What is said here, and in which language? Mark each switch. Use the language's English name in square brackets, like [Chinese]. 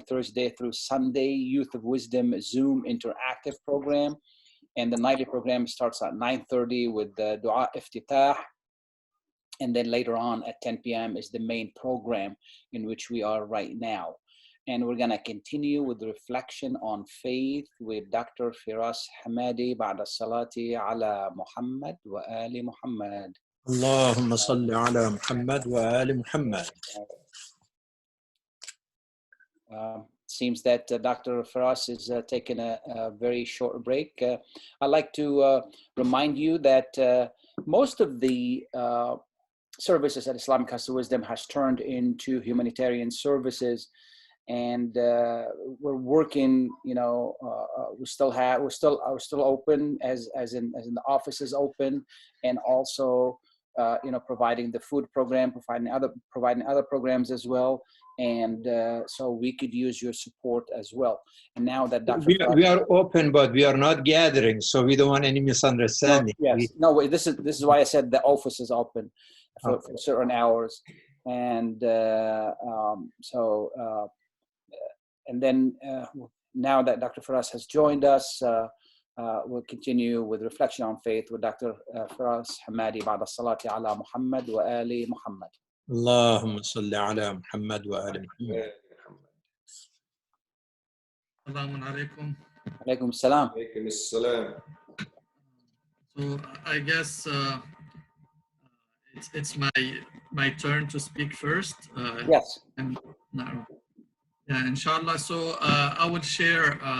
[English] Thursday through Sunday, Youth of Wisdom Zoom interactive program. And the nightly program starts at 9:30 with the Dua Iftitah. And then later on at 10 p.m. is the main program in which we are right now. And we're going to continue with the reflection on faith with Dr. [Arabic] Firas Hamade بعد الصلاة على محمد وآل محمد. اللهم صل على محمد وآل محمد. [English] Seems that Dr. Firas is taking a very short break. I'd like to remind you that most of the services at Islamic House of Wisdom has turned into humanitarian services. And we're working, we're still open as in the office is open, and also providing the food program, providing other programs as well, and so we could use your support as well. And now that Dr. We are open, but we are not gathering, so we don't want any misunderstanding. This is why I said the office is open for certain hours, and and then now that Dr. Firas has joined us, we'll continue with reflection on faith with Dr. [Arabic] Firas Hamade بعد الصلاة على محمد وآل محمد. اللهم صل على محمد وآل محمد. Assalamu alaikum. Alaikum salam. [English] So I guess it's my turn to speak first. Yes. Yeah, inshallah. So I would share